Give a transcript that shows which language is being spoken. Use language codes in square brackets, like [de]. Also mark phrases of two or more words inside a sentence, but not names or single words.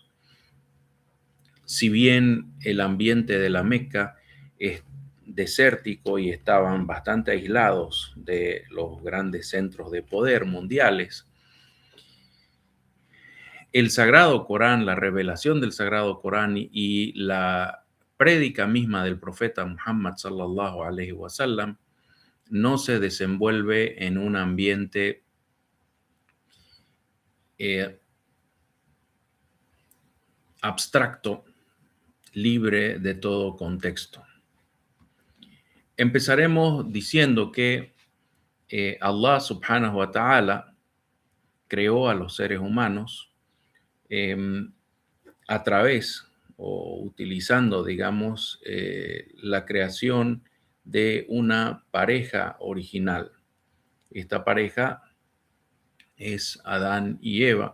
[es] Si bien el ambiente de la Meca es desértico y estaban bastante aislados de los grandes centros de poder mundiales, el Sagrado Corán, la revelación del Sagrado Corán y la prédica misma del profeta Muhammad [ar] صلى الله عليه وسلم [es] no se desenvuelve en un ambiente abstracto, libre de todo contexto. Empezaremos diciendo que Allah [ar] سبحانه وتعالى [es] creó a los seres humanos a través o utilizando, digamos, la creación de una pareja original. Esta pareja es Adán y Eva.